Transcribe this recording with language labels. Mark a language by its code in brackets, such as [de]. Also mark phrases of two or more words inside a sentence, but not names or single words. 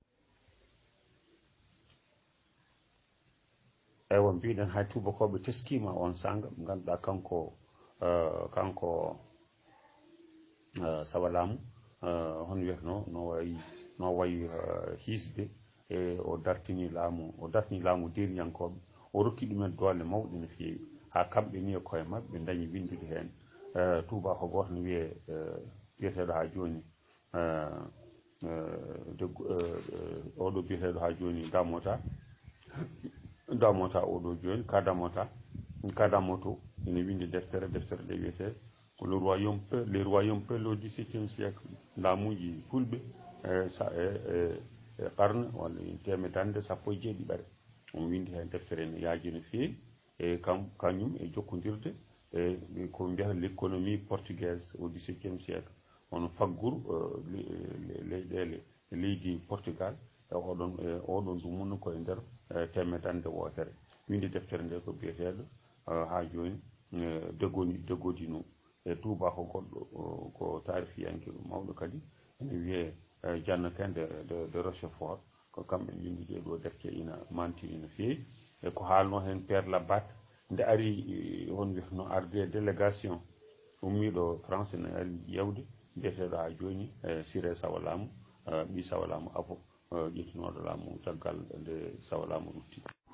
[ff] eywa mbiɗen hay tubakoɓe teskima on sanga ganduɗa kanko sawalamu hono wiyatno no wayi hiisde e o dartini laamu deriyankoɓe o rokki ɗumen doole mawɗe no feewi ha kamɓe ni e koye mabɓe ɓe dañi windude hen tuba ko goto no wiye biyeteɗo ha joni oɗo biyeteɗo ha joni damota oɗo joni kadamoto ina windi deftere ɗe wiyete ko [fr] les royaumes peuls au XVIIe siècle [ff] laamuji fulɓe e qarne walla temedande sappo e jeeɗiɗare on windi hen deftere ne yaaji no feewi e kañum e jokkodirde e ko mbiyata [fr] l'économie portugaise au XVIIe siècle [ff] on faggouru leyɗele leydi Portugal e oɗon dumunno koye nder temedande wotere windi deftere nde ko biyeteɗo ha joni Degodino e tuba ko goɗɗo ko tarifiyanke mawɗo kadi ene wiye Jannatin de Rochefort ko kamɓe windi ɗeɗo defte ina mantini no feewi e ko haalno hen Père Labat nde ari on wiyatno arde délégation ummiɗo France ne ari yewde biyeteɗo ha joni Siré Sawalamu ɓi Sawalamu afo ƴettinoɗo laamu caggal nde Sawalamu rutti